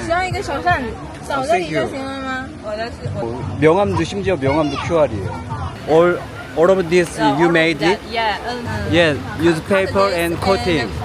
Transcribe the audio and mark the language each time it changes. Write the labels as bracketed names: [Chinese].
[Chinese] 只要一个小扇扫这里就行了吗？ [Korean] 명함도 심지어 명함도 QR이에요. [English] All of this you made it? Yeah, Yes, use paper and coating.